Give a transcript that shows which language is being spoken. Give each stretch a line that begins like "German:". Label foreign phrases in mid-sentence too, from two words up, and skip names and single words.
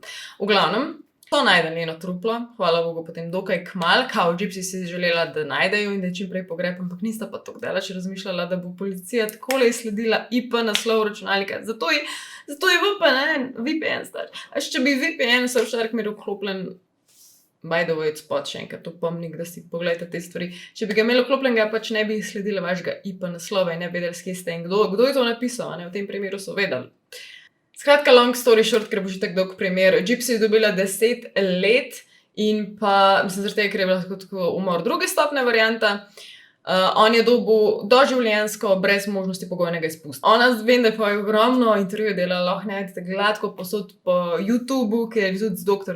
Slovenian: V glavnem, so najdel njeno truplo, hvala Bogu, potem dokaj kmalu, kao Gypsy si želela, da najdejo in da je čim prej pogreb, ampak nista pa tako daleč razmišljala, da bo policija takole izsledila IP naslov računalnika. Zato je VPN star. Če bi VPN Surfshark imel vklopljen,
English: by the way,
Slovenian: spot še enkrat opomnik, da si pogledate te stvari. Če bi ga imel vklopljenega, pač ne bi sledila vašega IP naslova in ne vedeli, s kje ste in kdo je to napisal, ne? V tem primeru so vedeli. Skratka,
English: long story short,
Slovenian: ker bo že tako dolg primer. Gypsy je dobila 10 let in pa, mislim, zaradi tega, ker je bila tako umor druge stopnje varianta, on je dobil doživljenjsko brez možnosti pogojnega izpusta. Ona, vem, da je pa ogromno intervjujev delala, lahko najdete gladko posod po YouTubu, ker je tudi z Dr.